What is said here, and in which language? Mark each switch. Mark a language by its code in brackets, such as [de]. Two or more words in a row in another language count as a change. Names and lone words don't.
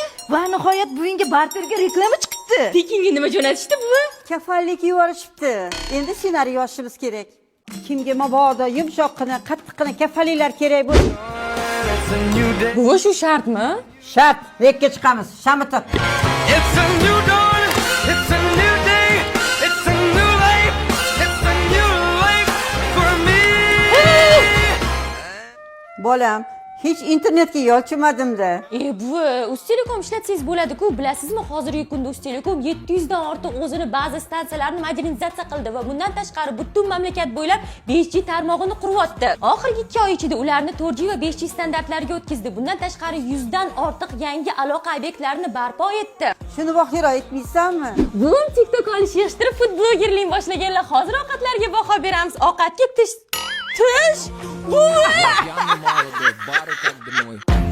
[uz] Va nihoyat buvingga barterga reklama chiqibdi. Pekinga nima jo'natishdi buva? Kafallik yuborishibdi. Endi ssenariy yozishimiz kerak. Kimga mabodo yumshoqqina, qattiqqina kafalliklar kerak bo'lsa, Buva shu shartmi? shart, rekka chiqamiz. Shamitib. [en] It's a new dawn, it's a new day, it's a new life, it's a new life for me. [uz] Bolam, hech internetga yolchimadim-da. Buva, Uztelecom ishlatsangiz bo'ladi-ku. Bilasizmi, hozirgi kunda Uztelecom 700 dan ortiq o'zini ba'zi stansiyalarni modernizatsiya qildi va bundan tashqari butun mamlakat bo'ylab 5G tarmog'ini quryapti. Oxirgi 2 oy ichida ularni 4G va 5G standartlariga o'tkazdi. Bundan tashqari 100 dan ortiq yangi aloqa obyektlarini barpo etdi. Shuni vohira aytmaysanmi? Buvim TikTok olish yig'ishtirib food blogerlik boshlaganlar. Hozir ovqatlarga baho beramiz. Ovqatga tush. Buva! Я не мало, бары как домой.